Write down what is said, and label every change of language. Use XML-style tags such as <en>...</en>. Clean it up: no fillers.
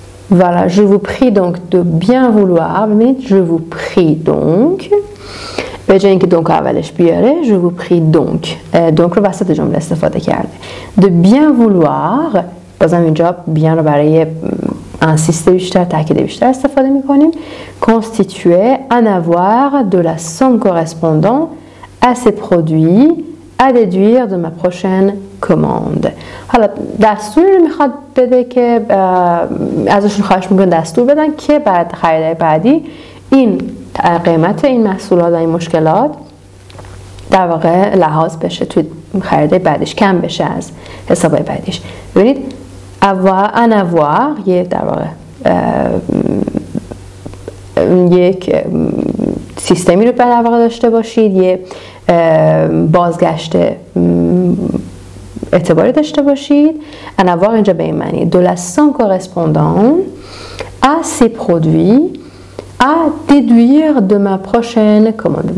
<fr>Voilà, je vous prie donc de bien vouloir.</fr> <fa>ببینید</fa> <fr>je vous prie donc</fr> <fa>به جای اینکه دونک اولش بیاره je vous prie donc دونک رو وسط جمله استفاده کرده.</fa> <fr>de bien vouloir</fr> <fa>بازم اینجا بیان رو برای انسیسته بیشتر، تاکید بیشتر استفاده میکنیم.</fa> <fr>constituer un avoir de la somme correspondant à ces produits à déduire de ma prochaine commande.</fr> <fa>حالا دستور میخواد بده که ازشون خواهش میکنه دستور بدن که بعد خریدای بعدی این قیمت این محصولات و این مشکلات در واقع لحاظ بشه توی خریدای بعدش، کم بشه از حسابای بعدیش. ببینید un avoir یه در واقع یک سیستمی رو در واقع داشته باشید، یه بازگشت اعتباری داشته باشید.</fa> <fr>un avoir</fr> <fa>اینجا به این معنی</fa> <fr>de la somme correspondant à ces produits à déduire de ma prochaine commande.</fr>